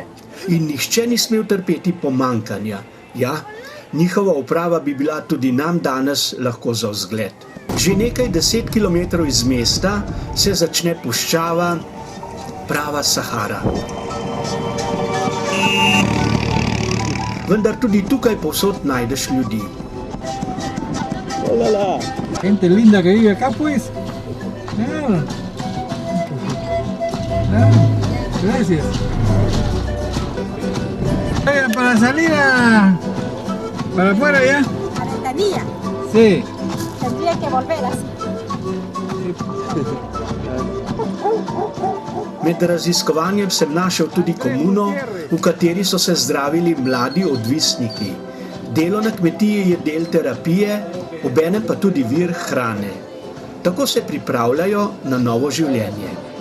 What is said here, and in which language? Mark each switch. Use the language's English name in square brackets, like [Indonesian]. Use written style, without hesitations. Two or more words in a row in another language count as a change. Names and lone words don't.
[Slovenian] In nihče ni smel trpeti pomanjkanja. Ja, njihova uprava bi bila tudi nam danes lahko za vzgled. Že nekaj 10 kilometrov iz mesta se začne puščava, prava Sahara. Vendar tudi tukaj povsod najdeš ljudi. [Spanish] Hola. Gente linda que vive acá, pues. Gracias. Para salir para afuera ya. ¿Para esta vía? Sí. Tendría que volver así. [Slovenian] Med raziskovanjem sem našel tudi komuno, v kateri so se zdravili mladi odvisniki. Delo na kmetiji je del terapije, obenem pa tudi vir hrane. Tako se pripravljajo na novo življenje.